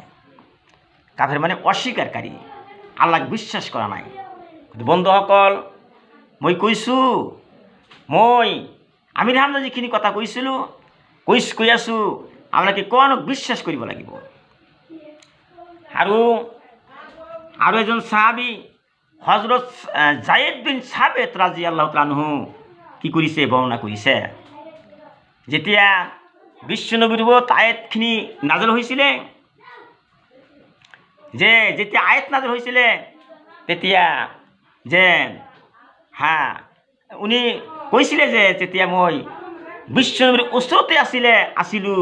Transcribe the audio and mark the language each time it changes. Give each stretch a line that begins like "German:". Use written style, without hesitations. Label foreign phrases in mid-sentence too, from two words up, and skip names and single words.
Assamese: কাফেৰ মানে অস্বীকাৰী, আল্লাহক বিশ্বাস কৰা নাই। বন্ধুসকল, মই কৈছোঁ, আমিৰ হামজা যিখিনি কথা কৈছিলোঁ, কৈ আছোঁ, আপোনালোকে কোরআনক বিশ্বাস কৰিব লাগিব। আৰু এজন সাহাবী হযরত যায়েদ বিন সাবিত
Arabic: رضي الله تعالى عنه
Assamese: কি কৰিছে? বৰ্ণনা কৰিছে। যেতিয়া বিশ্ব নবীৰ ওপৰত আয়াতখিনি নাজিল হৈছিলে, যেতিয়া আয়াত নাজিল হৈছিলে, তেতিয়া যে উনি কৈছিলে যে তেতিয়া মই বিশ্ব নবীৰ ওচৰতে আছিলোঁ।